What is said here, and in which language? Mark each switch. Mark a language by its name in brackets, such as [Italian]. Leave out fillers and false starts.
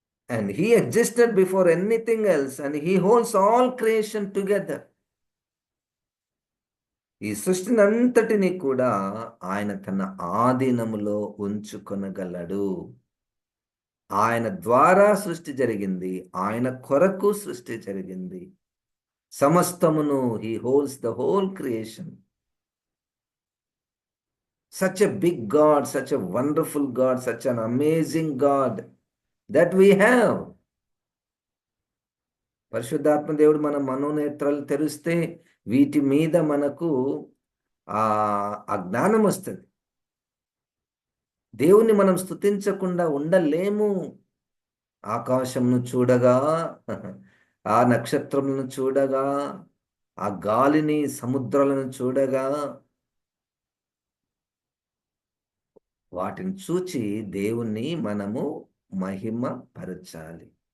[English] And he existed before anything else and he holds all creation together. [Telugu] ఈ సృష్టిని అంతటిని కూడా ఆయన తన ఆధీనములో ఉంచుకొనగలడు. ఆయన ద్వారా సృష్టి జరిగింది, ఆయన కొరకు సృష్టి జరిగింది. సమస్తమును [English] he holds the whole creation. Such a big God, such a wonderful God, such an amazing God that we have. [Telugu] పరిశుద్ధాత్మ దేవుడు మన మనోనేత్రాలు తెరిస్తే వీటి మీద మనకు ఆ జ్ఞానం వస్తుంది. దేవుణ్ణి మనం స్తుతించకుండా ఉండలేము. ఆకాశంను చూడగా, ఆ నక్షత్రములను చూడగా, ఆ గాలిని, సముద్రాలను చూడగా, వాటిని చూచి దేవుణ్ణి మనము మహిమ పరచాలి.